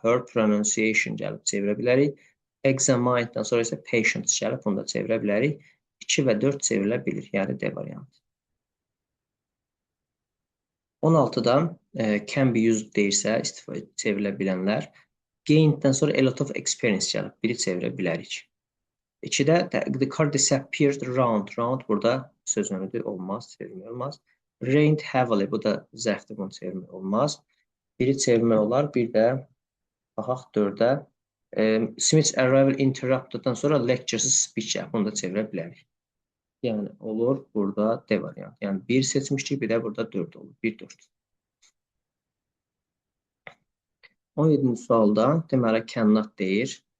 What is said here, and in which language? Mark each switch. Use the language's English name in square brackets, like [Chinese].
[Azerbaijani] Her pronunciation gəlib, çevirə bilərik. Examined-dan sonra isə patient gəlib, bunu da çevirə bilərik. 2 və 4 çevrilə bilir, yəni D variantı. 16-da [English] can be used [Azerbaijani] deyirsə, istifadə çevrilə bilənlər. Gained-dən sonra [English] a lot of experience [Azerbaijani] gəlib, biri çevirə bilərik. [English] 2-də the car disappeared round. [Azerbaijani] Round burada söz önüdür, olmaz, çevirmək olmaz. Rained heavily, bu da zərfdir, bunu çevirmək olmaz. Biri çevirmək olar, bir də baxaq 4-də. [English] Smith's arrival [Azerbaijani] interrupted-dan sonra lecture's speech, bunu da çevirə bilərik. Yəni olur burada D variantı. Yəni 1 seçmişdik, bir də burada 4 olur. 1 4. 17-ci sualda deməli cannot deyir.